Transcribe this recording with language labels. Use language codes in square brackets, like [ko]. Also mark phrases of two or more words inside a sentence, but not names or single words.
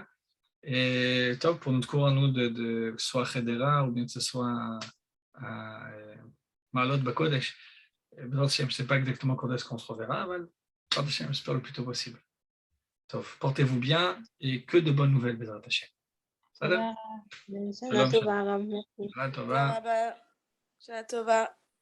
[fr] Et Tov, pour notre cours à nous, que ce soit à Chedera ou bien que ce soit à Maalot Bakodesh. Je ne sais pas exactement quand est-ce qu'on se reverra, mais j'espère le plus tôt possible. Tov, portez-vous bien et que de bonnes nouvelles, [he] בעזרת השם. [fr] Salam. [he] שנה טובה, Ram. Merci. שנה טובה.